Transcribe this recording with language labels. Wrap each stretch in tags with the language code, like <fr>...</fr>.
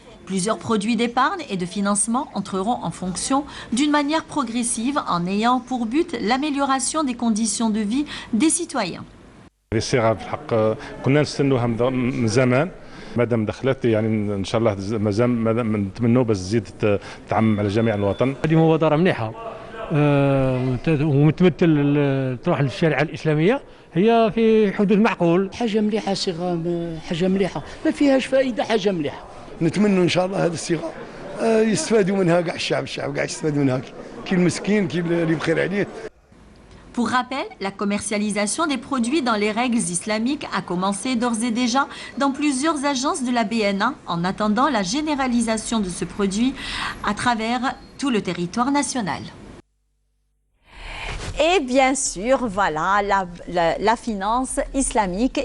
<fr>Plusieurs produits d'épargne et de financement entreront en fonction d'une manière progressive en ayant pour but l'amélioration des conditions de vie des citoyens.</fr> <ar>الصيغه في الحق كنا نستنوها من زمان، مادام دخلت يعني ان شاء الله مازال نتمنوا باش تزيد تعمم على جميع الوطن. هذه مبادره مليحه ومتمثل تروح للشريعه الاسلاميه، هي في حدود معقول. حاجه مليحه، صيغه حاجه مليحه ما فيهاش فائده، حاجه مليحه. نتمنوا ان شاء الله هذه الصيغه يستفادوا منها كاع الشعب كاع يستفاد منها، كي المسكين كي اللي بخير عليه.</ar> <fr>Pour rappel, la commercialisation des produits dans les règles islamiques a commencé d'ores et déjà dans plusieurs agences de la BNA en attendant la généralisation de ce produit à travers tout le territoire national. Et bien sûr, voilà, la finance islamique.</fr>